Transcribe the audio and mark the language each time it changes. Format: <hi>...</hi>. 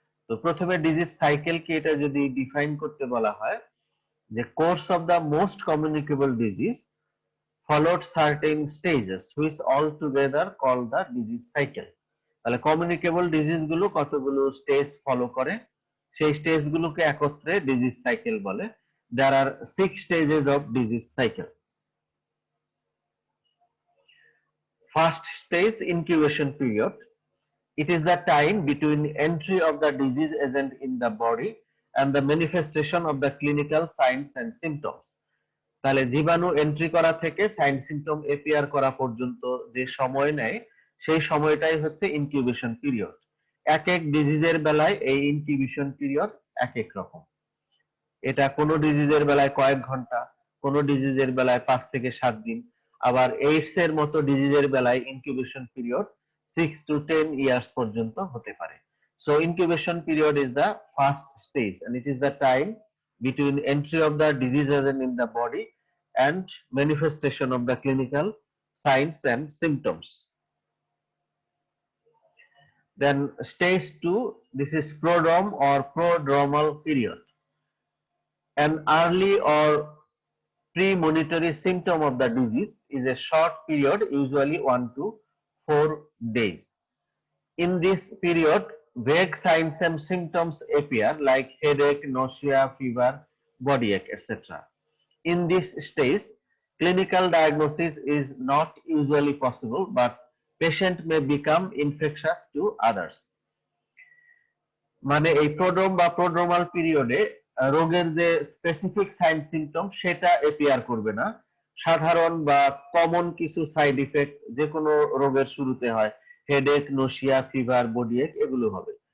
<bn>তো প্রথমে ডিজিজ সাইকেলকে এটা যদি ডিফাইন করতে বলা হয় যে</bn> <en>Course of the most communicable disease followed certain stages which all together call the disease cycle।</en> <bn>তাহলে কমিউনিকেবল ডিজিজ গুলো কতগুলো স্টেজ ফলো করে, সেই স্টেজ গুলোকে একত্রে ডিজিজ সাইকেল বলে।</bn> <en>there are 6 stages of disease cycle। First stage, incubation period. It is the time between entry of the disease agent in the body and the manifestation of the clinical signs and symptoms। তাহলে জীবাণু entry করা থেকে sign symptom appear করা পর্যন্ত যে সময় নেয় সেই সময়টাই হচ্ছে ইনকিউবেশন পিরিয়ড। এক এক ডিজিজের বেলায় এই ইনকিউবেশন পিরিয়ড এক এক রকম। এটা কোনো ডিজিজের বেলায় কয়েক ঘন্টা, কোনো ডিজিজের বেলায় 5 থেকে 7 দিন, আবার এইডস এর মতো ডিজিজের বেলায় ইনকিউবেশন পিরিয়ড 6 to 10 ইয়ার্স পর্যন্ত হতে পারে। So incubation period is the first stage and it is the time between entry of the disease agent in the body and manifestation of the clinical signs and symptoms। Then stage 2, this is prodrome or prodromal period। An early or premonitory symptom of the disease is a short period, usually 1 to 4 days। In this period, vague signs and symptoms appear like headache, nausea, fever, body ache, etc. In this stage, clinical diagnosis is not usually possible, but patient may become infectious to others।</en> <bn>মানে এই প্রোড্রোম বা prodromal পিরিয়ডে রোগের যে specific sign symptom সেটা appear করবে না, সাধারণ বা কমন কিছু সাইড ইফেক্ট যে কোনো রোগের শুরুতে হয়, হেডেক, নোশিয়া, ফিভার, বডি এক, এগুলো হবে।</bn>